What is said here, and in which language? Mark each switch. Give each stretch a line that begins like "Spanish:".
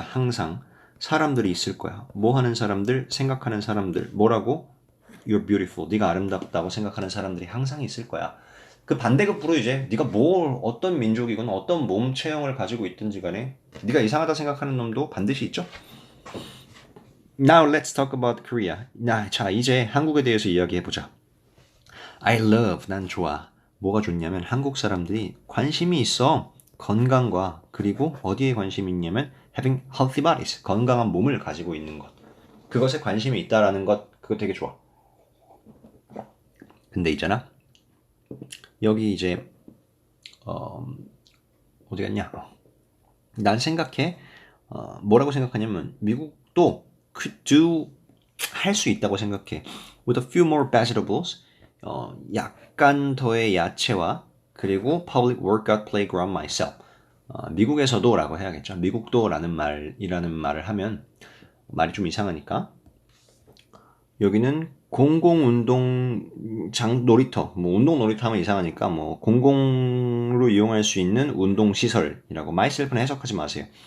Korean: 항상 사람들이 있을 거야. 뭐 하는 사람들, 생각하는 사람들, 뭐라고?
English: You're beautiful.
Korean: 네가 아름답다고 생각하는 사람들이 항상 있을 거야. 그 반대급부로 이제 네가 어떤 민족이건 어떤 몸 체형을 가지고 있든지 간에 네가 이상하다 생각하는 놈도 반드시 있죠.
English: Now let's talk about Korea.
Korean: 자, 이제 한국에 대해서 이야기해보자.
English: I love,
Korean: 난 좋아. 뭐가 좋냐면 한국 사람들이 관심이 있어. 건강과 그리고 어디에 관심이 있냐면
English: having healthy bodies,
Korean: 건강한 몸을 가지고 있는 것. 그것에 관심이 있다라는 것, 그거 되게 좋아. 근데 있잖아. 여기 이제 어디 갔냐? 난 생각해. 뭐라고 생각하냐면 미국도
English: could do
Korean: 할 수 있다고 생각해.
English: With a few more vegetables,
Korean: 약간 더의 야채와 그리고
English: public workout playground myself.
Korean: 미국에서도라고 해야겠죠. 미국도라는 말을 하면 말이 좀 이상하니까 여기는 공공운동장 놀이터, 뭐 운동 놀이터 하면 이상하니까 뭐 공공으로 이용할 수 있는 운동시설이라고 myself는 해석하지 마세요.